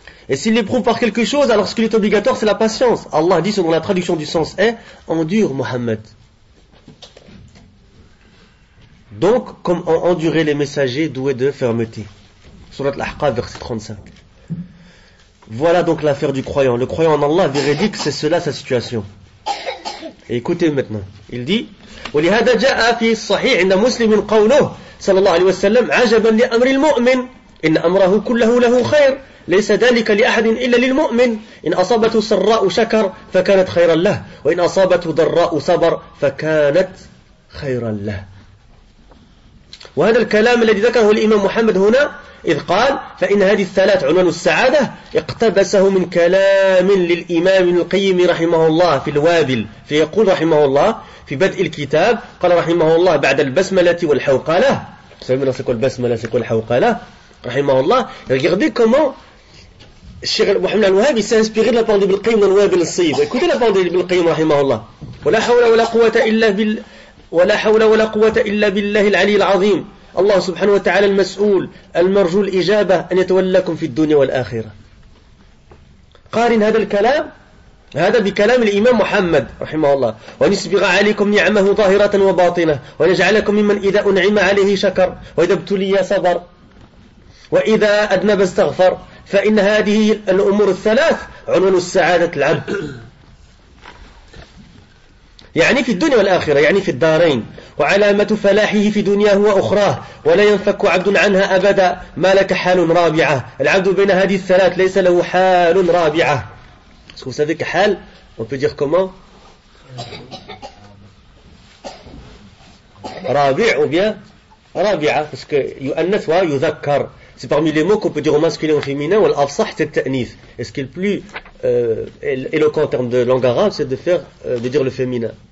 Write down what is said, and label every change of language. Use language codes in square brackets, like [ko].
[fr] Et s'il l'éprouve par quelque chose, alors ce qui est obligatoire, c'est la patience. Allah dit, selon la traduction du sens est, endure Mohammed. Donc, comme ont enduré les messagers doués de fermeté. Surat Al-Ahqaf, verset 35. Voilà donc l'affaire du croyant. Le croyant en Allah véridique, c'est cela sa situation. Et écoutez maintenant. Il dit [ar] ولهذا جاء في الصحيح عند مسلم قوله صلى الله عليه وسلم عجبا لأمر المؤمن إن أمره كله له خير ليس ذلك لأحد إلا للمؤمن إن أصابته سراء شكر فكانت خيرا له وإن أصابته ضراء صبر فكانت خيرا له. وهذا الكلام الذي ذكره الإمام محمد هنا إذ قال فإن هذه الثلاث عنوان السعادة اقتبسه من كلام للإمام ابن القيم رحمه الله في الوابل فيقول رحمه الله في بدء الكتاب قال رحمه الله بعد البسملة والحوقلة. [fr] Vous savez maintenant c'est quoi le basmala, c'est quoi le hawqala, rahimahullah. Regardez comment Cheikh Mohamed Al-Wahhab il s'est inspiré de la parole d'Ibn al-Qayyim dans le Wabil al-Sayyib. Écoutez la parole d'Ibn al-Qayyim rahimahullah. [ar] ولا حول ولا قوة إلا بالله العلي العظيم الله سبحانه وتعالى المسؤول المرجو الإجابة أن يتولاكم في الدنيا والآخرة. قارن هذا الكلام هذا بكلام الإمام محمد رحمه الله وأن يسبغ عليكم نعمه ظاهرة وباطنة وأن يجعلكم ممن إذا أنعم عليه شكر وإذا ابتلي صبر وإذا أذنب استغفر فإن هذه الأمور الثلاث عنوان السعادة العبد يعني في الدنيا والآخرة يعني في الدارين وعلامة فلاحه في دنياه وأخراه ولا ينفك عبد عنها أبدا ما لك حال رابعة. العبد بين هذه الثلاث ليس له حال رابعة. [fr] Est-ce que vous savez que hal, on peut dire comment? Rabi' ou bien rabi'a, parce que [ar] yu'annath wa yudhakkar. [fr] C'est parmi les mots qu'on peut dire au masculin ou au féminin, ou al-afsah c'est ta'nith. Et ce qui est le plus éloquent en termes de langue arabe, c'est de dire le féminin.